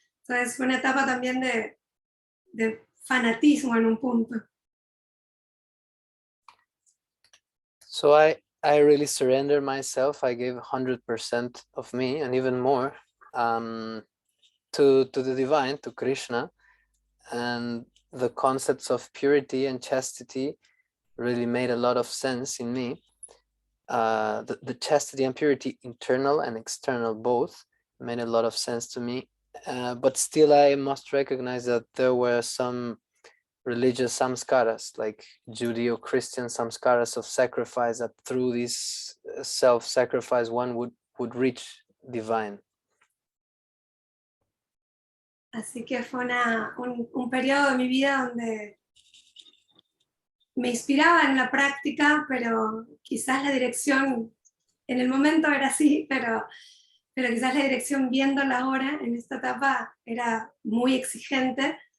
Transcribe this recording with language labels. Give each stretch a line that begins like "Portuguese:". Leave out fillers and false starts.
Spanish: Entonces fue una etapa también de fanatismo en un punto.
English: So I really surrendered myself. I gave 100% of me and even more to the divine, to Krishna, and the concepts of purity and chastity really made a lot of sense in me. The chastity and purity, internal and external both, made a lot of sense to me. But still I must recognize that there were some religious samskaras, like Judeo-Christian samskaras of sacrifice, that through this self-sacrifice one would reach divine.
Spanish: Así que fue un periodo de mi vida donde me inspiraba en la práctica, pero quizás la dirección, en el momento era así, pero quizás la dirección viéndola ahora, en esta etapa, era muy exigente.